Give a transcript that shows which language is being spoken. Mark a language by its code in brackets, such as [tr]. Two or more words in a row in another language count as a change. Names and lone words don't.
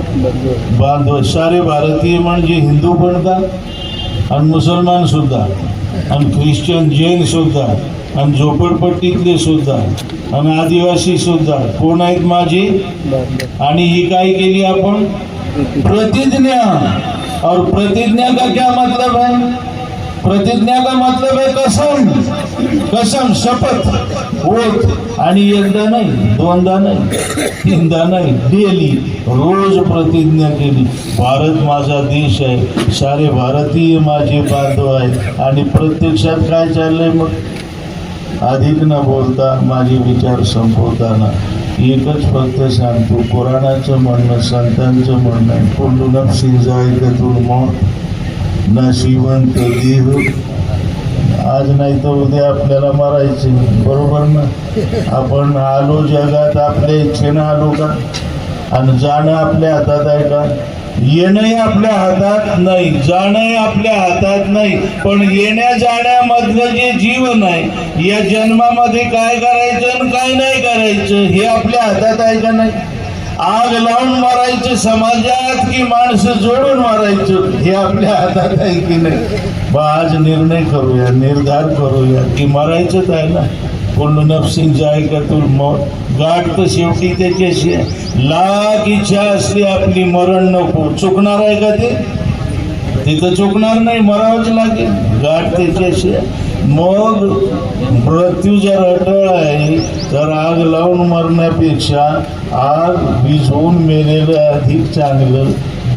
[mr] बांधव. सारे भारतीय म्हणजे हिंदू पण का, आणि मुसलमान सुद्धा, आणि ख्रिश्चन जैन सुद्धा, आणि झोपडपट्टीतले सुद्धा, आणि आदिवासी सुद्धा कोण आहेत? माझे. आणि ही काय केली आपण? प्रतिज्ञा. [hi] और प्रतिज्ञा का क्या मतलब है? प्रतिज्ञा का मतलब है कसम. कसम, शपथ, ओथ. [mr] आणि एकदा नाही, दोनदा नाही, तीनदा नाही, डेली रोज प्रतिज्ञा केली. भारत माझा देश आहे, सारे भारतीय माझे बांधव आहेत. आणि प्रत्यक्षात काय चाललंय? मग अधिक न बोलता माझे विचार संपवताना एकच फक्त सांगतो, पुराणाचं म्हणणं, संतांचं म्हणणं, [ar] كل نفس ذائقة الموت, [mr] नशिवंत देह. आज नाही तर उद्या आपल्याला मरायचे, बरोबर ना? आपण आलो जगात आपल्या इच्छेनं आलो का? आणि जाणं आपल्या हातात आहे का? येणंही आपल्या हातात नाही, जाणंही आपल्या हातात नाही. पण येण्या जाण्यामधलं जे जीवन आहे, या जन्मामध्ये काय करायचं आणि काय नाही करायचं हे आपल्या हातात आहे का नाही? आग लावून मारायचं समाजात की माणसं जोडून मारायचं हे आपल्या हातात आहे की नाही? आज निर्णय करूया, निर्धार करूया की मरायचंच आहे ना. [ar] كل نفس ذائقة الموت. [mr] गाठ तर शेवटी त्याच्याशी लाख इच्छा असली आपली, मरण नको. चुकणार आहे का ते? तिथं चुकणार नाही, मरावंच लागेल. गाठ त्याच्याशी. मग मृत्यू जर अटळ आहे तर आग लावून मरण्यापेक्षा आग विझवून मेलेलं अधिक चांगलं.